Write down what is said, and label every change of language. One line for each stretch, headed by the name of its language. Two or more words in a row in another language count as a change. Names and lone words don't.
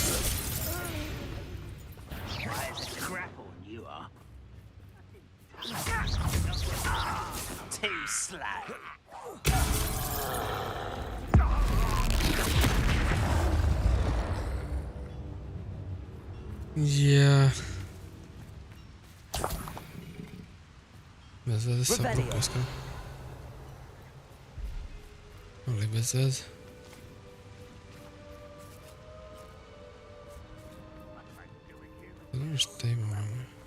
English: Why is it grapple you are? Too slow. Yeah.
Bosnian: Bez veze sa propuskom. Ali bez veze. Znaš šta imamo?